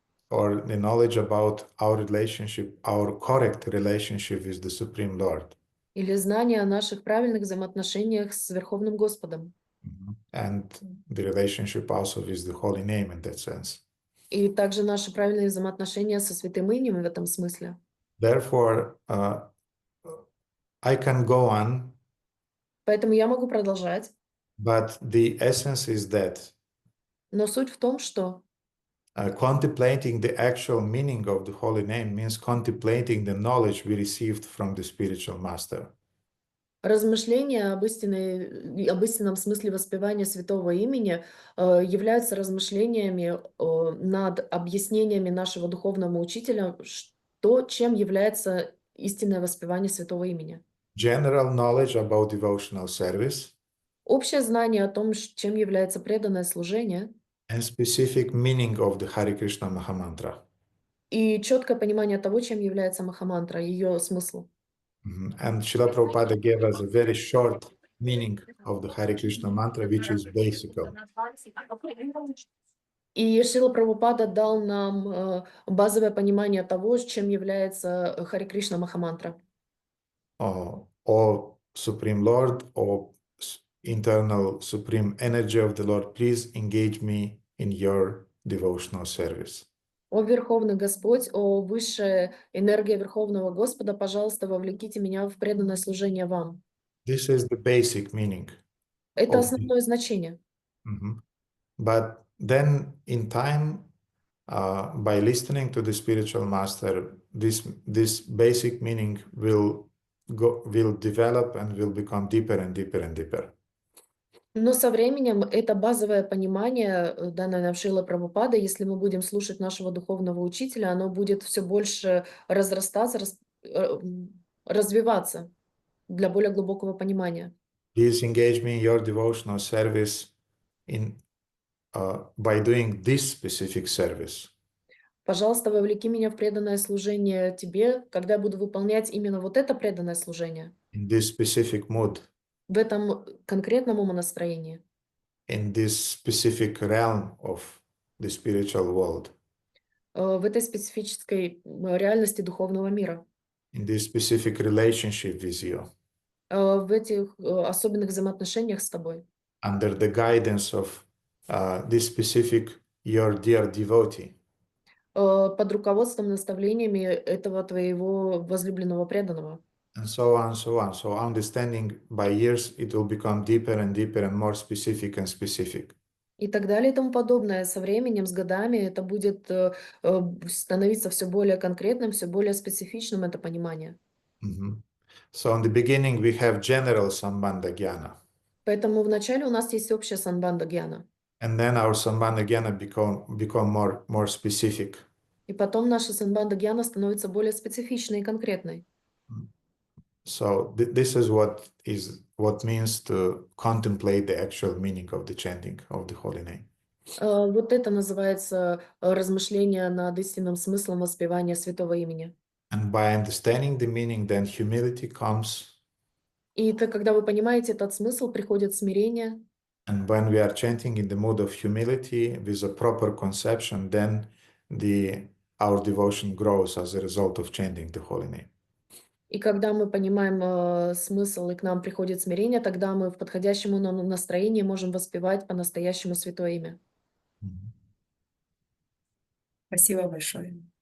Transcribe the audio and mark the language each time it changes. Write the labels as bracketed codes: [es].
[en] or the knowledge about our relationship, our correct relationship with the Supreme Lord. [ru] или знание о наших правильных взаимоотношениях с Верховным Господом. [en] And the relationship also with the holy name in that sense. [ru] И также наши правильные взаимоотношения со святым именем в этом смысле. [en] Therefore, I can go on, [ru] Поэтому я могу продолжать. [en] but the essence is that [ru] Но суть в том, что [en] contemplating the actual meaning of the holy name means contemplating the knowledge we received from the spiritual master. [ru] размышления об истинном смысле воспевания святого имени являются размышлениями над объяснениями нашего духовного учителя, чем является истинное воспевание святого имени. [en] General knowledge about devotional service [ru] Общее знание о том, чем является преданное служение, [en] and specific meaning of the Hare Krishna Mahamantra. [ru] и четкое понимание того, чем является Махамантра, ее смысл. [en] And Srila Prabhupada gave us a very short meaning of the Hare Krishna mantra, which is basic. [ru] И Шрила Прабхупада дал нам базовое понимание того, чем является Харе Кришна Махамантра. [en] O Supreme Lord, O internal Supreme Energy of the Lord, please engage me in your devotional service. [ru] О Верховный Господь, о Высшая энергия Верховного Господа, пожалуйста, вовлеките меня в преданное служение вам. [en] This is the basic meaning. [ru] Это основное значение. [en] But then in time, by listening to the spiritual master, this basic meaning will develop and will become deeper and deeper and deeper. [ru] Но со временем это базовое понимание, данное нам Шрила Прабхупада, если мы будем слушать нашего духовного учителя, оно будет все больше разрастаться, развиваться для более глубокого понимания. [en] Please engage me in your devotional service by doing this specific service. [ru] Пожалуйста, вовлеки меня в преданное служение тебе, когда я буду выполнять именно вот это преданное служение. [en] In this specific mood. [ru] В этом конкретном умонастроении. [en] In this specific realm of the spiritual world. [ru] В этой специфической реальности духовного мира. [en] In this specific relationship with you. [ru] В этих особенных взаимоотношениях с тобой. [en] Under the guidance of this specific your dear devotee. [ru] Под руководством, наставлениями этого твоего возлюбленного преданного. [en] And so on, so on. So understanding by years, it will become deeper and deeper and more specific and specific. [ru] И так далее и тому подобное. Со временем, с годами это будет становиться все более конкретным, все более специфичным, это понимание. [en] So in the beginning, we have general Sambandha Jnana. [ru] Поэтому вначале у нас есть общая самбанда гьяна. [en] And then our Sambandha Jnana become more specific. [ru] И потом наша самбанда гьяна становится более специфичной и конкретной. [en] So this is what means to contemplate the actual meaning of the chanting of the holy name. [ru] Вот это называется размышление над истинным смыслом воспевания святого имени. [en] And by understanding the meaning, then humility comes. [ru] И это, когда вы понимаете этот смысл, приходит смирение. [en] And when we are chanting in the mood of humility with a proper conception, then our devotion grows as a result of chanting the holy name. [ru] И когда мы понимаем смысл, и к нам приходит смирение, тогда мы в подходящем настроении можем воспевать по-настоящему святое имя. Спасибо большое.